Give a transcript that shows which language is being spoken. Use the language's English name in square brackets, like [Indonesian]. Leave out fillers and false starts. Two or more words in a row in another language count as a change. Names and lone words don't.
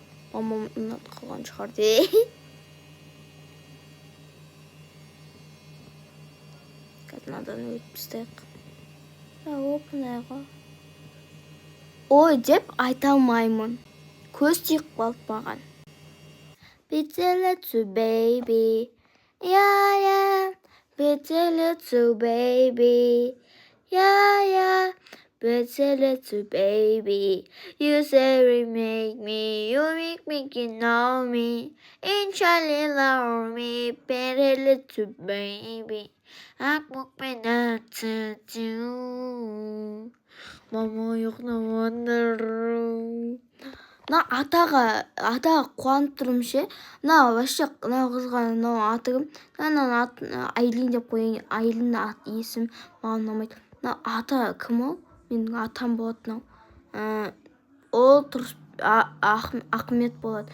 [Kazakh] Мамам ұнатып қалған шығар де. Надан өтпістік. Ой деп айта алмаймын. Көз тиіп қалды маған. [English] Pretty little baby. Yeah, yeah. Pretty little baby. Yeah, yeah. Pretty little baby. You say you make me know me. Inshallah love me. Pretty little baby. Akmukmen atatu. [Kazakh] Мама ұйықтаватыр. Атаға қуанып тұрмын ше. Вообще қызға аты кім? Айлин деп қояйын. Айлин есім маған ұнамайды. Ата кім ол? Менің атам болады. Ол Ахмет болады.